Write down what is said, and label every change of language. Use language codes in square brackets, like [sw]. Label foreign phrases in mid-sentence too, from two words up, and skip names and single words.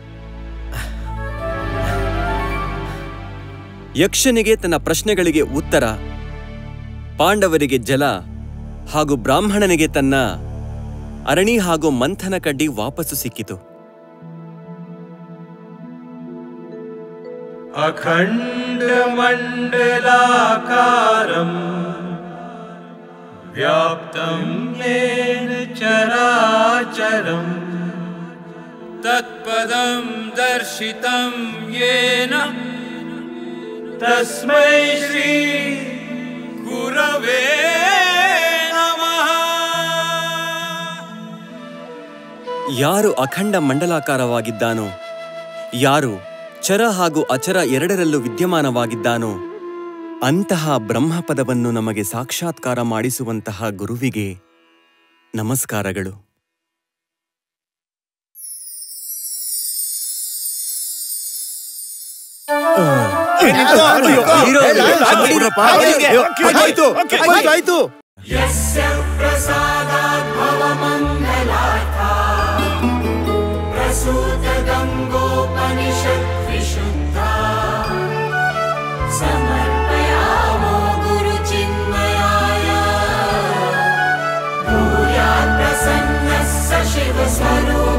[kn] ಯಕ್ಷನಿಗೆ ತನ್ನ ಪ್ರಶ್ನೆಗಳಿಗೆ ಉತ್ತರ, ಪಾಂಡವರಿಗೆ ಜಲ ಹಾಗೂ ಬ್ರಾಹ್ಮಣನಿಗೆ ತನ್ನ ಅರಣಿ ಹಾಗೂ ಮಂಥನ ಕಡ್ಡಿ ವಾಪಸ್ಸು ಸಿಕ್ಕಿತು. [sa] अखण्डमण्डलाकारम् व्याप्तं येन चराचरम् तत्पदं दर्शितं येन तस्मै श्री गुरवे नमः। [kn] ಯಾರು ಅಖಂಡ ಮಂಡಲಾಕಾರವಾಗಿದ್ದಾನೋ, ಯಾರು ಚರ ಹಾಗೂ ಅಚರ ಎರಡರಲ್ಲೂ ವಿದ್ಯಮಾನವಾಗಿದ್ದಾನೋ ಅಂತಹ ಬ್ರಹ್ಮಪದವನ್ನು ನಮಗೆ ಸಾಕ್ಷಾತ್ಕಾರ ಮಾಡಿಸುವಂತಹ ಗುರುವಿಗೆ ನಮಸ್ಕಾರಗಳು. ಆಯ್ತು. [sa] समर्पयामो गुरुचिन्मयाय भूयात् प्रसन्नः स शिवस्वरूपः।